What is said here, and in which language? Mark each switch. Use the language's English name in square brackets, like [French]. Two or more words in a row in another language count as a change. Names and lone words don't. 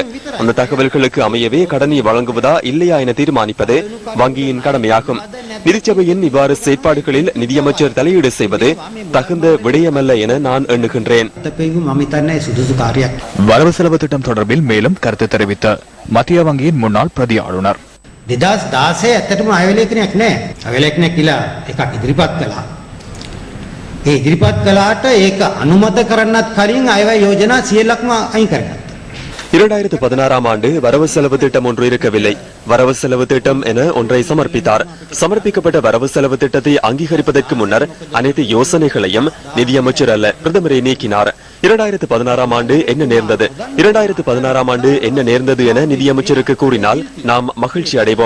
[Tamil] அந்த தகவல்களுக்கு அமையவே கடனை வழங்குவதா இல்லையா என தீர்மானிப்பது வங்கியின் கடமையாகும். நிதிச்சபையின் இவ்வாறு செயற்பாடுகளில் நிதியமைச்சர் தலையீடு செய்வது தகுந்த விடயமல்ல என நான் எண்ணுகின்றேன். வரவு செலவு திட்டம் தொடர்பில் மேலும் கருத்து தெரிவித்த மத்திய வங்கியின் முன்னாள் பிரதி ஆளுநர், [Sinhala] 2016 ඇත්තටම අයවැලේඛනයක් නැහැ. අයවැලේඛනයක් කියලා එකක් ඉදිරිපත් කළා. ඒ ඉදිරිපත් කළාට ඒක අනුමත කරන්නත් කලින් අයවැය යෝජනා 100%ක්ම අයින් කරගත්තා. [Tamil] 2016ஆம் ஆண்டு வரவு செலவு திட்டம் ஒன்று இருக்கவில்லை. வரவு செலவு திட்டம் என ஒன்றை சமர்ப்பித்தார். சமர்ப்பிக்கப்பட்ட வரவு செலவு திட்டத்தை அங்கீகரிப்பதற்கு முன்னர் அனைத்து யோசனைகளையும் நிதியமைச்சர் அல்ல பிரதமரை நீக்கினார். 2016ஆம் ஆண்டு என்ன நேர்ந்தது, 2016ஆம் ஆண்டு என்ன நேர்ந்தது என நிதியமைச்சருக்கு கூறினால் நாம் மகிழ்ச்சி அடைவோம்.